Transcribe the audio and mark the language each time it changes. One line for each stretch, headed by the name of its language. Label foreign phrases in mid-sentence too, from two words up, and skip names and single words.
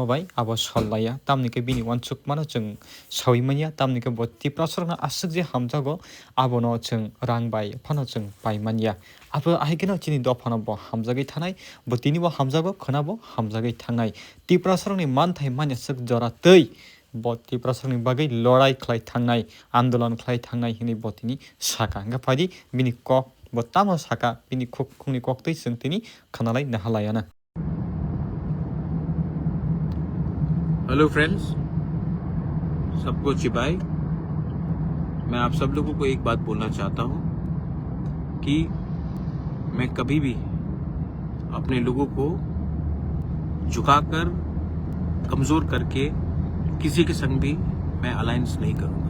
Kok Borok: bai abo sollaya tamni ke bini wanchukmano chung sawimania tamni ke bo tiprasarna asuk je hamjago abono chung rang bai phano chung paimania abo ahikeno chini dofano bo hamjagai thanai bo tini bo hamjago khonabo hamjagai thangnai tiprasarni manthai manyasuk jora tei bo tiprasarni bagai lorai khlai thangnai आन्दोलन khlai thangnai hini bo tini saka hingka phadi bini kok bo tamo saka bini khungni kok tei chung tini khanalai nahalayana।
English: hello friends,
Hindi: सबको चिबाई। मैं आप सब लोगों को एक बात बोलना चाहता हूं कि मैं कभी भी अपने लोगों को झुकाकर कमजोर करके किसी के संग भी मैं अलायंस नहीं करूंगा।